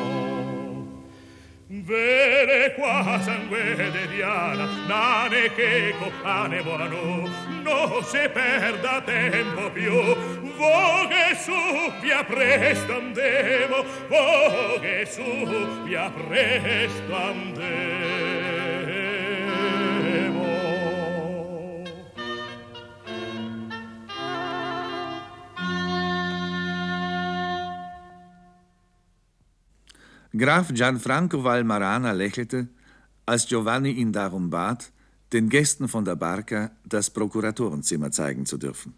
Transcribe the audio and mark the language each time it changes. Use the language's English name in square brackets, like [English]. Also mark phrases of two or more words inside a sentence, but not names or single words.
[Italian] Vede qua sangue de Diana, nane che cocane buono, non si perda tempo più, voghe su via presto andemo, voghe su via presto andemo. [German] Graf Gianfranco Valmarana lächelte, als Giovanni ihn darum bat, den Gästen von der Barca das Prokuratorenzimmer zeigen zu dürfen.